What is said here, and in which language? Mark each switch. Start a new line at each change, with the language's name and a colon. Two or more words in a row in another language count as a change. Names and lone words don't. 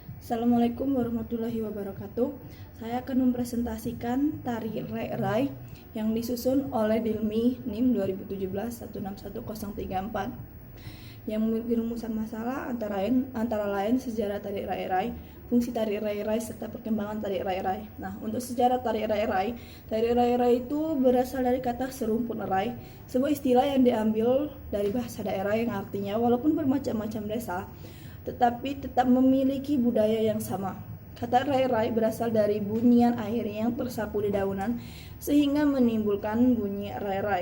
Arabic: السلام عليكم ورحمة الله وبركاته.
Indonesian: Saya akan mempresentasikan tari rai-rai yang disusun oleh Dilmi NIM 2017-161034 yang memiliki rumusan masalah antara lain sejarah tari rai-rai, fungsi tari rai-rai serta perkembangan tari rai-rai. Nah, untuk sejarah tari rai-rai itu berasal dari kata serumpun rai, sebuah istilah yang diambil dari bahasa daerah yang artinya walaupun bermacam-macam desa tetapi tetap memiliki budaya yang sama. Kata rai-rai berasal dari bunyian air yang tersapu di daunan sehingga menimbulkan bunyi rai-rai.